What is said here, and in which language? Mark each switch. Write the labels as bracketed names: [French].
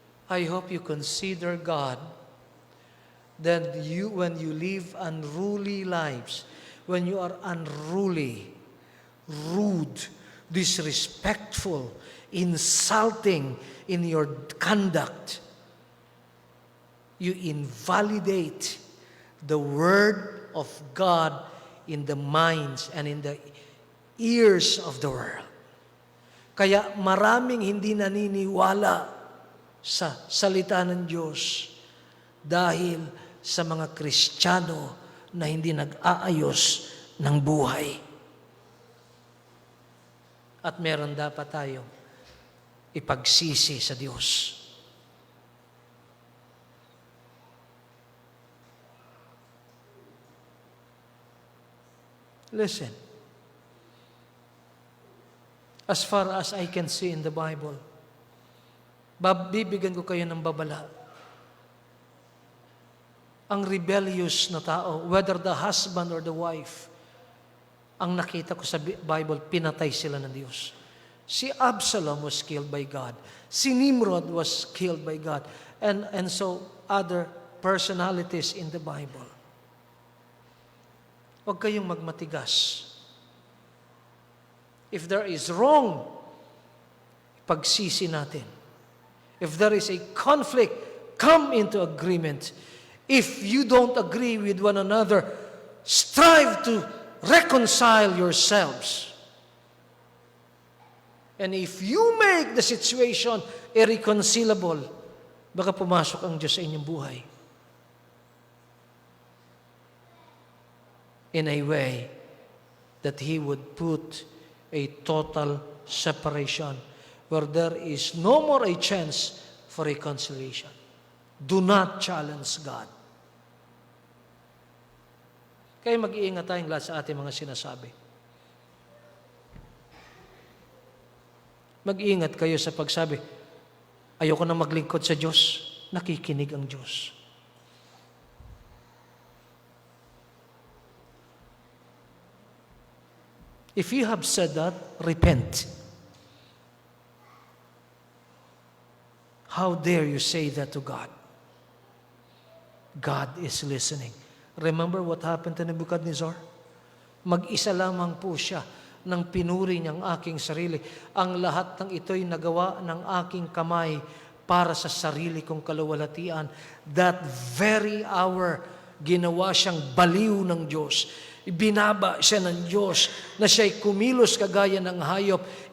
[English] I hope you consider God that when you live unruly lives, when you are unruly, rude, disrespectful, insulting in your conduct, you invalidate the Word of God in the minds and in the ears of the world. [Filipino] Kaya maraming hindi naniniwala sa salita ng Diyos dahil sa mga Kristiyano na hindi nag-aayos ng buhay. At meron dapat tayong ipagsisi sa Diyos. [English] Listen. As far as I can see in the Bible, [Filipino] bibigyan ko kayo ng babala. Ang rebellious na tao, [English] whether the husband or the wife, [Filipino] ang nakita ko sa Bible, pinatay sila ng Diyos. [English] Si Absalom was killed by God. Si Nimrod was killed by God. And so other personalities in the Bible. [Filipino] Huwag kayong magmatigas. [English] If there is wrong, [Filipino] pagsisi natin. [English] If there is a conflict, come into agreement. If you don't agree with one another, strive to reconcile yourselves. And if you make the situation irreconcilable, [Filipino] baka pumasok ang Diyos sa inyong buhay. [English] In a way that He would put a total separation where there is no more a chance for reconciliation. Do not challenge God. [Filipino] Kaya mag-iingat tayong lahat sa ating mga sinasabi. Mag-iingat kayo sa pagsabi, ayoko na maglingkod sa Diyos. Nakikinig ang Diyos. [English] If you have said that, repent. How dare you say that to God? God is listening. Remember what happened to Nebuchadnezzar? [Filipino] Mag-isa lamang po siya nang pinuri niyang aking sarili. Ang lahat ng ito'y nagawa ng aking kamay para sa sarili kong kaluwalhatian. [English] That very hour, [Filipino] ginawa siyang baliw ng Diyos. Binaba siya ng Diyos na siya'y kumilos kagaya ng hayop.